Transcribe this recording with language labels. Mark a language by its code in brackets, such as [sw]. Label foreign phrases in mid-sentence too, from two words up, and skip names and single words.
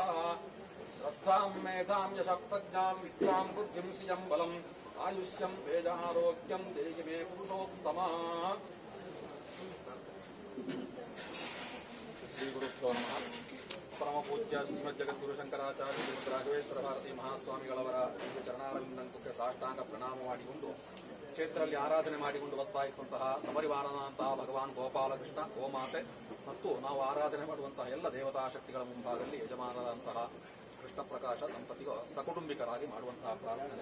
[sa] श्रद्धां मेधां यशः प्रज्ञां विद्यां बुद्धिं श्रियं बलम् आयुष्यं वेदारोग्यं देहि मे पुरुषोत्तम. श्रीगुरुभ्यो नमः. [kn] ಪರಮ ಪೂಜ್ಯ ಶ್ರೀಮದ್ ಜಗದ್ಗುರು ಶಂಕರಾಚಾರ್ಯ ಶ್ರೀಮದ್ ರಾಘವೇಶ್ವರ ಭಾರತಿ ಮಹಾಸ್ವಾಮಿಗಳವರ ಚರಣಾರವಿಂದಕ್ಕೆ ಸಾಷ್ಟಾಂಗ ಪ್ರಣಾಮ ಮಾಡಿಕೊಂಡು ಕ್ಷೇತ್ರದಲ್ಲಿ ಆರಾಧನೆ ಮಾಡಿಕೊಂಡು ಬರ್ತಾ ಇರುವಂತಹ ಸಪರಿವಾರನಂತಹ ಭಗವಾನ್ ಗೋಪಾಲಕೃಷ್ಣ ಗೋಮಾತೆ ಮತ್ತು ನಾವು ಆರಾಧನೆ ಮಾಡುವಂತಹ ಎಲ್ಲ ದೇವತಾ ಶಕ್ತಿಗಳ ಮುಂಭಾಗದಲ್ಲಿ ಯಜಮಾನರಾದಂತಹ ಕೃಷ್ಣ ಪ್ರಕಾಶ ದಂಪತಿಗಳು ಸಕುಟುಂಬಿಕರಾಗಿ ಮಾಡುವಂತಹ ಪ್ರಾರ್ಥನೆ.